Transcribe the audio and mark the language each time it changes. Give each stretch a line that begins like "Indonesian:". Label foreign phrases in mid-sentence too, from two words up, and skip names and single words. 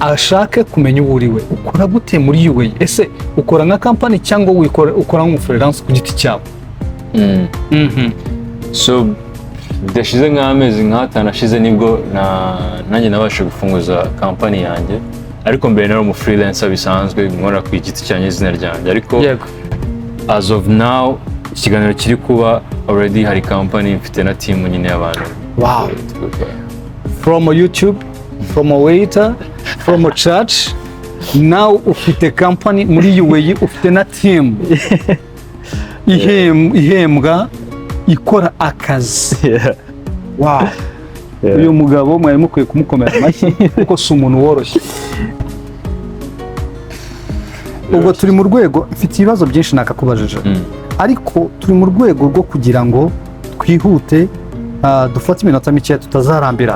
Kinyarwanda: ashake kumenya uwo uriwe, ukora gute muri UA? Ese ukora nka company cyangwa ukora nk'umufreelance ku giti cyawe? So bidashize nk'amezi nk'atanu ashize nibwo nanjye nabashe gufunguza company yanjye, ariko mbere nari umufreelancer bisanzwe nkora ku giti cyanjye izina ryanjye, ariko
English: as of now
Kinyarwanda: ikiganiro kiri kuba already hari company mfite na team nyine y'abantu.
English: Wow. From YouTube, from a waiter, from a church, now
Kinyarwanda: ufite company muri UA, ufite na team ihembwa ikora akazi. Wow. Uyu mugabo mwari mukwiye kumukomera amashyi kuko si umuntu woroshye. Ubwo turi mu rwego, mfite ibibazo byinshi nakakubajije, ariko turi mu rwego rwo kugira ngo twihute dufate iminota mike tutazarambira.